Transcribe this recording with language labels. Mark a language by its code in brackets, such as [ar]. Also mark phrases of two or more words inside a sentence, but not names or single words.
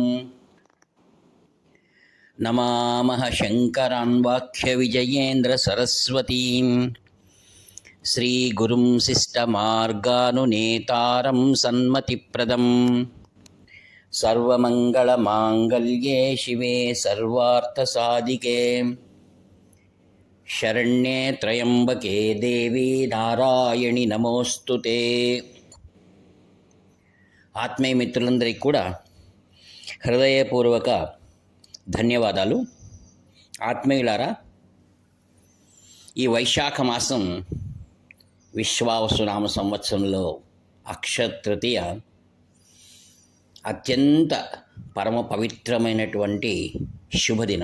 [sa] नमामः शङ्करान् वाक्यविजयेन्द्रसरस्वतीं श्रीगुरुं शिष्टमार्गानुनेतारं सन्मतिप्रदं। सर्वमङ्गलमाङ्गल्ये शिवे सर्वार्थसाधिके शरण्ये त्र्यम्बके देवी नारायणि नमोस्तुते। [te] ఆత్మీయ మిత్రులందరికీ కూడా హృదయపూర్వక ధన్యవాదాలు. ఆత్మీయులారా, ఈ వైశాఖ మాసం విశ్వావసునామ సంవత్సరంలో అక్షతృతీయ అత్యంత పరమ పవిత్రమైనటువంటి శుభదినం.